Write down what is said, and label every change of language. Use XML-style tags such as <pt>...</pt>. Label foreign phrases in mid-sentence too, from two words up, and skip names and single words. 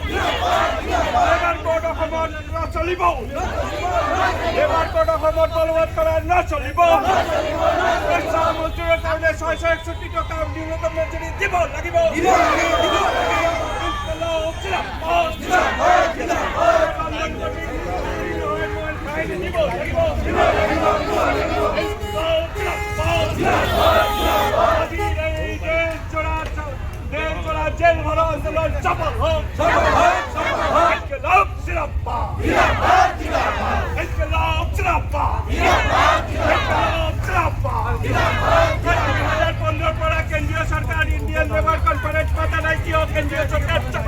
<as>এবার কোড অসমত নচলিব এবার কোড অসমত বলবৎ কৰা নচলিব পইচা মজুৰৰ কাৰণে 661 টকা ন্যূনতম মজুৰি দিব লাগিব</as> <hi>इंक़िलाब ज़िंदाबाद</hi> <bn>জেল ভরা আন্দোলন সফল হোক</bn> <hi>इंक़िलाब ज़िंदाबाद इंक़िलाब ज़िंदाबाद इंक़िलाब ज़िंदाबाद</hi> <bn>2015 পরে কেন্দ্রীয় সরকার ইন্ডিয়ান লেবার কনফারেন্স পাতা নাই দিও কেন্দ্রীয় সরকার</bn>